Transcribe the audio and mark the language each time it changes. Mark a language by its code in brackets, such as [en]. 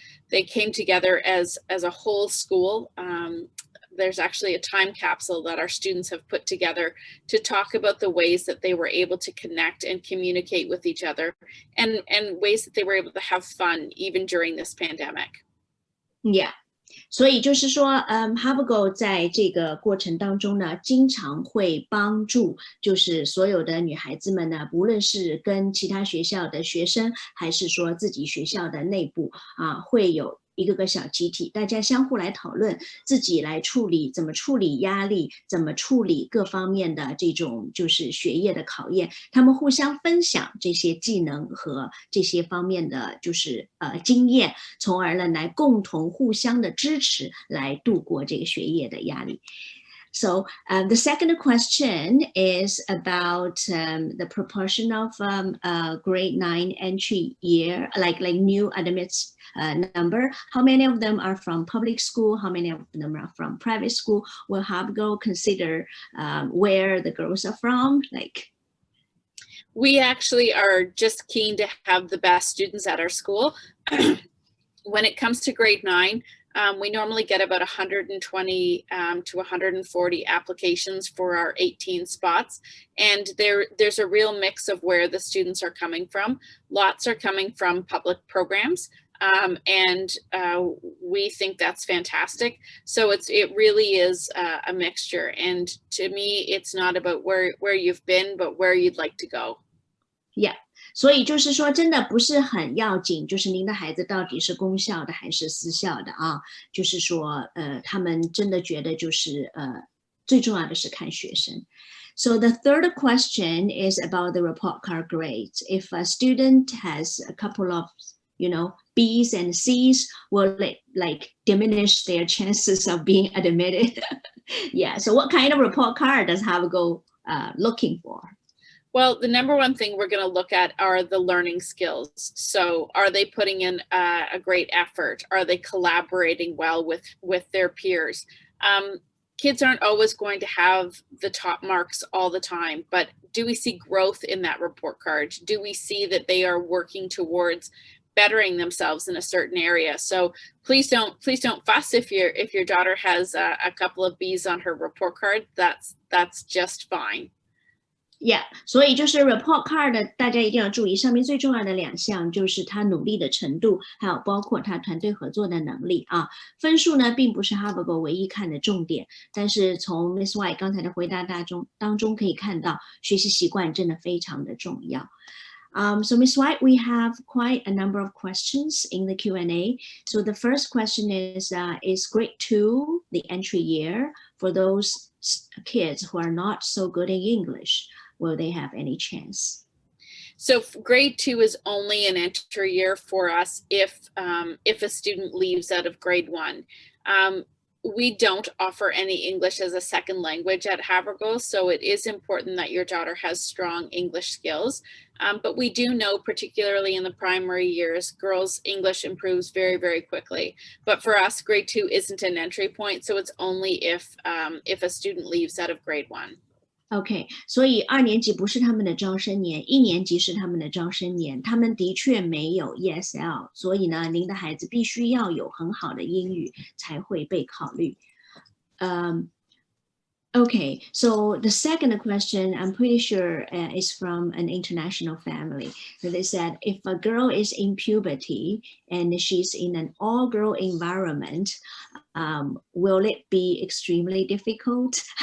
[en] They came together as a whole school. There's actually a time capsule that our students have put together to talk about the ways that they were able to connect and communicate with each other, and ways that they were able to have fun even during this pandemic. Yeah. [zh] 所以就是说Havergal 在这个过程当中呢，经常会帮助就是所有的女孩子们呢，无论是跟其他学校的学生，还是说自己学校的内部会有一个个小集体，大家相互来讨论，自己来怎么处理压力，怎么处理各方面的这种就是学业的考验，他们互相分享这些技能和这些方面的就是经验，从而呢来共同互相的支持，来度过这个学业的压力。 [en] So the second question is about the proportion of grade 9 entry year, like new admits number. How many of them are from public school? How many of them are from private school? Will Havergal consider where the girls are from? We actually are just keen to have the best students at our school. When it comes to grade 9, we normally get about 120 to 140 applications for our 18 spots. And there's a real mix of where the students are coming from. Lots are coming from public programs. And we think that's fantastic. So it really is a mixture. And to me, it's not about where you've been, but where you'd like to go. Yeah. [zh] 所以就是说真的不是很要紧，就是您的孩子到底是公校的还是私校的就是说他们真的觉得就是最重要的是看学生。 [en] So the third question is about the report card grades. If a student has a couple of B's and C's, will it like diminish their chances of being admitted? Yeah, so what kind of report card does Havergal looking for? Well, the number one thing we're going to look at are the learning skills. So are they putting in a great effort? Are they collaborating well with their peers? Kids aren't always going to have the top marks all the time, but do we see growth in that report card? Do we see that they are working towards bettering themselves in a certain area? So please don't fuss if your daughter has a couple of B's on her report card. That's just fine. [zh] Yeah, 所以就是 report card 大家一定要注意，上面最重要的2项就是他努力的程度，还有包括他团队合作的能力啊。分数呢，并不是 Havergal 唯一看的重点，但是从 Miss White 刚才的回答当中可以看到，学习习惯真的非常的重要。 [en] So Miss White, we have quite a number of questions in the Q&A. So the first question is grade 2 the entry year for those kids who are not so good in English? Will they have any chance? So grade 2 is only an entry year for us if a student leaves out of grade 1. We don't offer any English as a second language at Havergal, so it is important that your daughter has strong English skills. But we do know, particularly in the primary years, girls' English improves very, very quickly. But for us, grade 2 isn't an entry point, so it's only if a student leaves out of grade 1. [zh] OK， 所以2年级不是他们的招生年，1年级是他们的招生年，他们的确没有 ESL， 所以呢，您的孩子必须要有很好的英语才会被考虑。 [en] Okay, so the second question, I'm pretty sure is from an international family. So they said, if a girl is in puberty and she's in an all-girl environment, will it be extremely difficult?